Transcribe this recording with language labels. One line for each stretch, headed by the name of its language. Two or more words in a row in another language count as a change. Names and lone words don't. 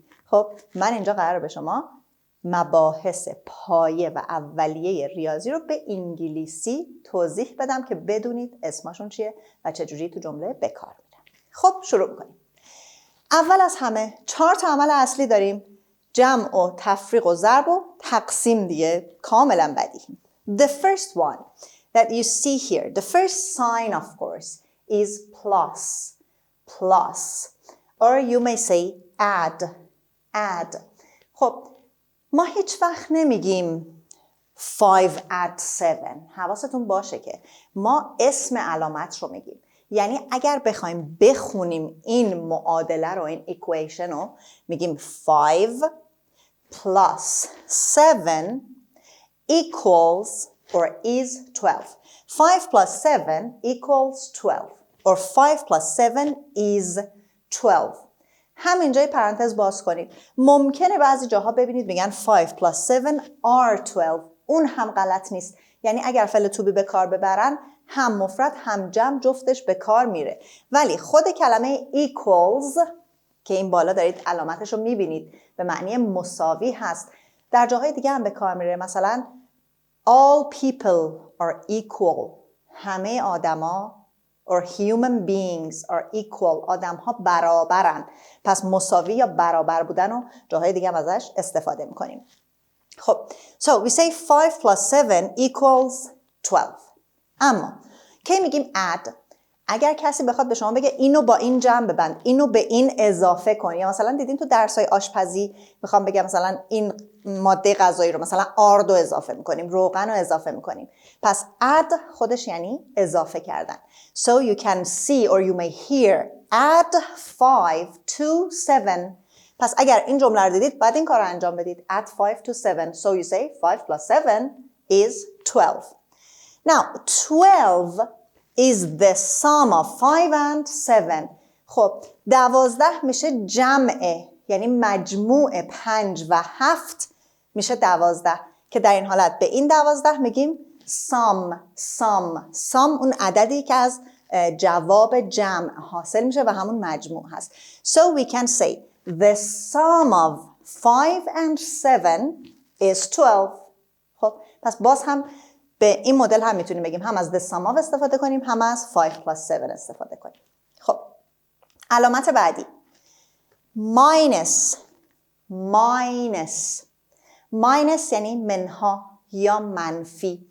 Persian: خب من اینجا قراره به شما مباحث پایه و اولیه ریاضی رو به انگلیسی توضیح بدم که بدونید اسمشون چیه و چجوری تو جمله به کار میرن. خب شروع میکنیم. اول از همه 4 تا عمل اصلی داریم: جمع و تفریق و ضرب و تقسیم. دیگه کاملا بدیهی.
English: The first one that you see here, the first sign of course is plus. Or you may say add.
Persian: خب ما هیچ وقت نمیگیم 5 add 7. حواستون باشه که ما اسم علامت رو میگیم. یعنی اگر بخوایم بخونیم این معادله رو، این equation رو، میگیم
English: 5 plus 7 equals or is 12.
Persian: 5 plus 7 equals 12 or 5 plus 7 is 12. همینجای پرانتز باز کنید. ممکنه بعضی جاها ببینید میگن
English: 5 plus 7 are 12.
Persian: اون هم غلط نیست. یعنی اگر فعل
English: to be
Persian: به کار ببرن هم مفرد هم جمع جفتش به کار میره. ولی خود کلمه equals که این بالا دارید علامتش رو میبینید به معنی مساوی هست. در جاهای دیگه هم به کار میره. مثلا
English: all people are equal.
Persian: همه آدما
English: or human beings are equal.
Persian: آدم ها برابرن. پس مساوی یا برابر بودن رو جاهای دیگه هم ازش استفاده میکنیم.
English: خب so we say 5 plus 7 equals 12.
Persian: اما کی میگیم add؟ اگر کسی بخواد به شما بگه اینو با این جمع ببند، اینو به این اضافه کن، یا مثلا دیدین تو درسای آشپزی میخوام بگم مثلا این ماده غذایی رو مثلا آرد رو اضافه میکنیم، روغن رو اضافه میکنیم. پس add خودش یعنی اضافه کردن.
English: So you can see or you may hear add 5 to 7.
Persian: پس اگر این جمله رو دیدید باید این کار رو انجام بدید.
English: add 5 to 7. So you say 5 plus 7 is 12. Now 12 is the sum of 5 and 7.
Persian: خب 12 میشه جمعه، یعنی مجموع 5 و 7 میشه 12 که در این حالت به این 12 میگیم sum اون عددی که از جواب جمع حاصل میشه و همون مجموع هست.
English: So we can say the sum of 5 and 7 is 12.
Persian: خب پس باز هم به این مدل هم میتونیم بگیم هم از
English: the sum of
Persian: استفاده کنیم هم از
English: 5 plus 7
Persian: استفاده کنیم. خب علامت بعدی minus یعنی منها یا منفی.